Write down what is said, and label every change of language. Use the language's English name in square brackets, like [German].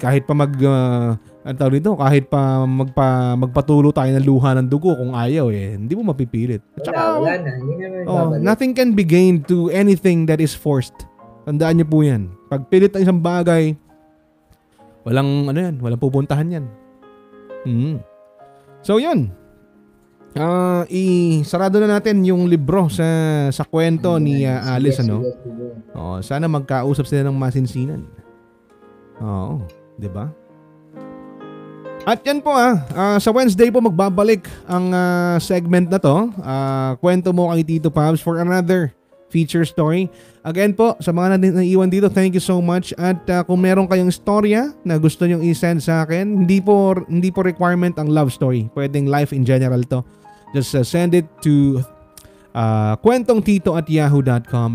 [Filipino] Kahit pa kahit pa magpatulo tayo ng luha ng dugo kung ayaw eh. Hindi mo mapipilit. Wala na. Hindi naman [English] nothing can be gained to anything that is forced. [Filipino] Tandaan niyo po yan. Pag pilit ang isang bagay, walang pupuntahan yan. So yun. Isarado na natin yung libro sa kwento ni Alice, ano? Sana magkausap sila ng masinsinan. Oo, 'di ba? At yan po sa Wednesday po magbabalik ang segment na to. Kwento mo kay Tito Pabs for another feature story. Again po, sa mga naiiwan dito, [English] thank you so much. [Filipino] At kung meron kayong storya na gusto nyong i-send sa akin, hindi po requirement ang love story. Pwedeng [English] life in general [Filipino] to. [English] Just send it to kwentongtito@yahoo.com.